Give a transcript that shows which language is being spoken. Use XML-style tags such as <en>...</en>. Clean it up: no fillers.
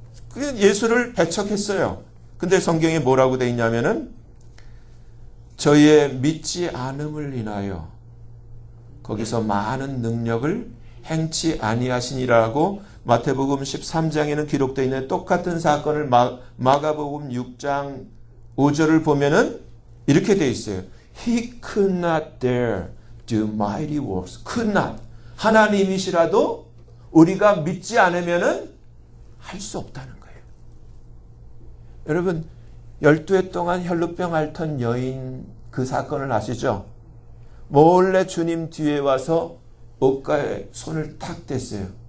<ko>그 예수를 배척했어요. 근데 성경에 뭐라고 돼 있냐면은 저희의 믿지 않음을 인하여 거기서 많은 능력을 행치 아니하시니라고 마태복음 13장에는 기록되어 있는 똑같은 사건을 마가복음 6장 5절을 보면은 이렇게 되어 있어요.</ko> <en>He could not dare do mighty works. could not.</en> <ko>하나님이시라도 우리가 믿지 않으면은 할 수 없다는 거예요. 여러분 12해 동안 혈루병 앓던 여인 그 사건을 아시죠? 몰래 주님 뒤에 와서 옷가에 손을 탁 댔어요.</ko>